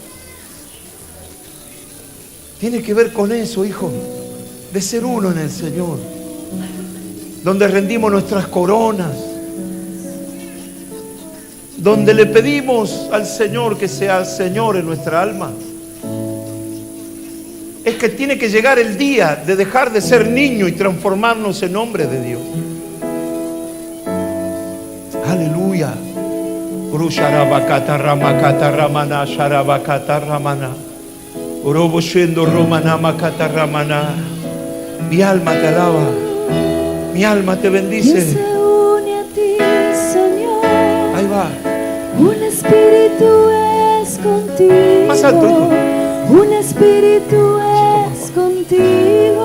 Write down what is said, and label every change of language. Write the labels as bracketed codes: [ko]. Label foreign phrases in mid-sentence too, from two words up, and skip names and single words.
[es] Tiene que ver con eso, hijo, de ser uno en el Señor, donde rendimos nuestras coronas, donde le pedimos al Señor que sea Señor en nuestra alma. Es que tiene que llegar el día de dejar de ser niño y transformarnos en hombres de Dios. Aleluya. Urusharabakata ramakata ramana sharabakata ramana. Uroboshendo romana makata ramana. Mi alma te alaba. Mi alma te bendice. ¿Quién se une a ti, Señor? Ahí va. Un espíritu es contigo. Más alto, hijo. Un espíritu es contigo.